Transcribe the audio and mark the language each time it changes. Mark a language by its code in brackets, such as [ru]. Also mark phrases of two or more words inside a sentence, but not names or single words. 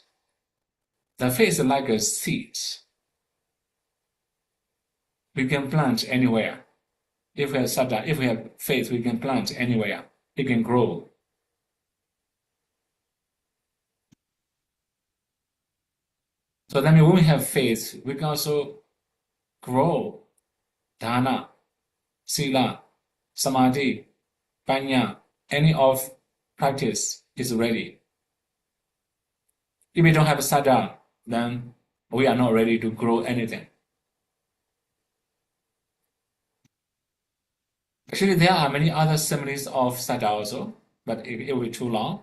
[en] The faith is like a seed. We can plant anywhere. If we have saddha, if we have faith, we can plant anywhere. It can grow. So that means when we have faith, we can also grow [pi] dana, sila, samadhi, panya, [en] any of practice is ready. If we don't have saddha, then we are not ready to grow anything. Actually, there are many other similes of saddha also, but it will be too long.